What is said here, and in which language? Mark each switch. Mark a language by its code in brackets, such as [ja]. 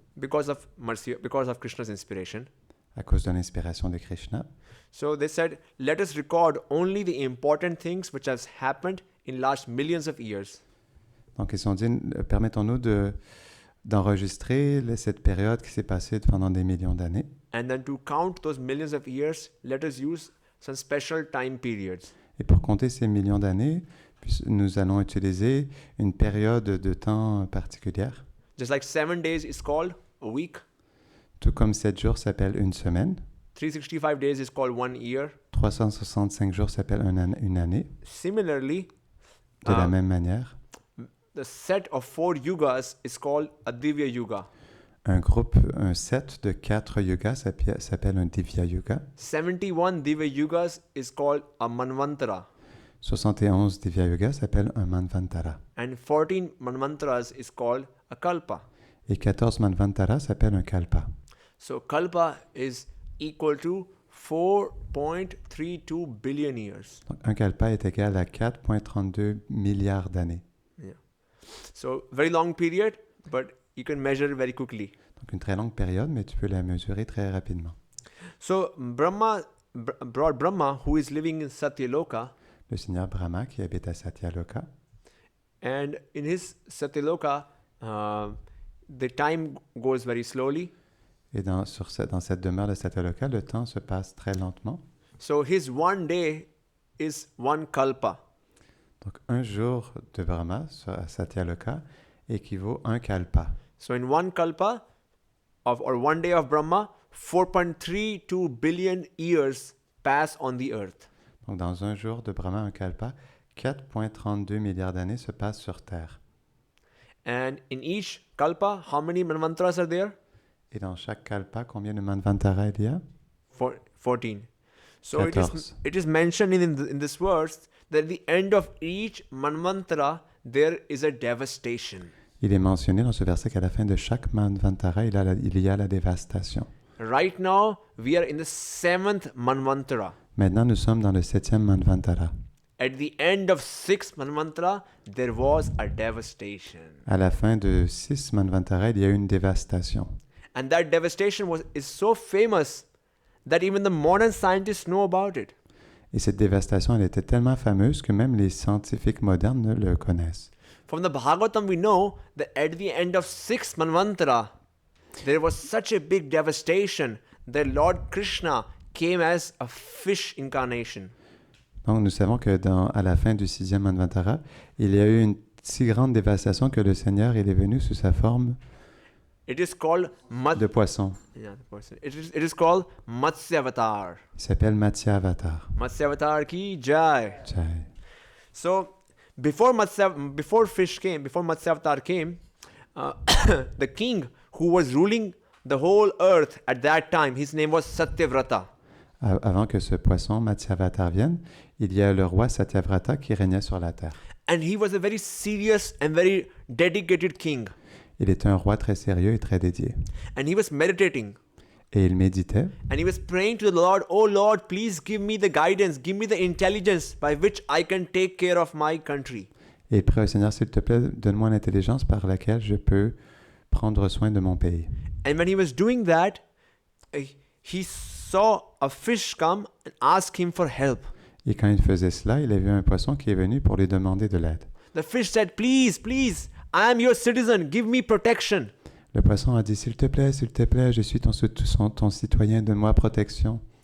[en] Because of Krishna's inspiration. [fr] À cause de l'inspiration de Krishna. [en] So they said, let us record only the important things which has happened in last millions of years. [fr] Donc ils ont dit, permettons-nous d'enregistrer cette période qui s'est passée pendant des millions d'années. [en] And then to count those millions of years, let us use some special time periods. [fr] Et pour compter ces millions d'années, nous allons utiliser une période de temps particulière. [en] Just like 7 days is called a week. [fr] Tout comme 7 jours s'appelle une semaine. [en] 365 days is called 1 year. [fr] 365 jours s'appelle une année. [en] Similarly, [fr] de la même manière, [en] the set of 4 yugas is called a Divya Yuga. [fr] Un set de 4 yugas s'appelle un Divya Yuga. [en] 71 Divya Yugas is called a Manvantara. [fr] 71 Divya Yugas s'appelle un Manvantara. [en] And 14 Manvantaras is called a Kalpa. [fr] Et 14 Manvantaras s'appellent un Kalpa. [en] So Kalpa is equal to 4.32 billion years. [fr] Donc, un Kalpa est égal à 4,32 milliards d'années. [en] Yeah. So very long period, but you can measure it very quickly. [fr] Donc une très longue période, mais tu peux la mesurer très rapidement. [en] So Brahma, who is living in Satyaloka, [fr] Le Seigneur Brahma qui habite à Satyaloka, [en] and in his Satyaloka, the time goes very slowly. [fr] et dans cette demeure de Satyaloka, le temps se passe très lentement. [en] So his 1 day is 1 kalpa. [fr] Donc un jour de Brahma à Satyaloka équivaut à un Kalpa. [en] So in 1 kalpa, or 1 day of Brahma, 4.32 billion years pass on the earth. [fr] Donc dans un jour de Brahma, un Kalpa, 4,32 milliards d'années se passent sur Terre. [en] And in each kalpa, how many manvantaras are there? [fr] Et dans chaque Kalpa, combien de Manvantara il y a? [en] 14. So [fr] 14. [en] it is mentioned in this verse that at the end of each manvantara, there is a devastation. [fr] Il est mentionné dans ce verset qu'à la fin de chaque Manvantara, il y a la dévastation. [en] Right now, we are in the 7th manvantara. [fr] Maintenant, nous sommes dans le 7e Manvantara. [en] At the end of 6th manvantara, there was a devastation. [fr] À la fin de 6 Manvantara, il y a eu une dévastation. [en] And that devastation is so famous that even the modern scientists know about it. [fr] Et cette dévastation, elle était tellement fameuse que même les scientifiques modernes le connaissent. [en] From the Bhagavatam, we know that at the end of 6th Manvantara, there was such a big devastation that Lord Krishna came as a fish incarnation. [fr] Donc, nous savons que à la fin du 6e Manvantara, il y a eu une si grande dévastation que le Seigneur il est venu sous sa forme [en] It is called [fr] de poisson. [en] Yeah, the person. It is called Matsyavatar. [fr] Il s'appelle Matsyavatar. [hi] Matsyavatar ki jai. Jai. [en] So before Matsyavatar came, the king who was ruling the whole earth at that time, his name was Satyavrata. [fr] Avant que ce poisson Matsyavatar vienne, il y a le roi Satyavrata qui régnait sur la terre. [en] And he was a very serious and very dedicated king. [fr] Il était un roi très sérieux et très dédié. [en] And he was meditating. [fr] Et il méditait. [en] And he was praying to the Lord, "Oh Lord, please give me the guidance, give me the intelligence by which I can take care of my country." [fr] Et il priait au Seigneur, s'il te plaît, donne-moi l'intelligence par laquelle je peux prendre soin de mon pays. [en] And when he was doing that, he saw a fish come and ask him for help. [fr] Et quand il faisait cela, il a vu un poisson qui est venu pour lui demander de l'aide. [en] The fish said, "Please, please, I am your citizen, give me protection." [fr] Le poisson a dit, s'il te plaît, je suis ton citoyen, donne-moi protection.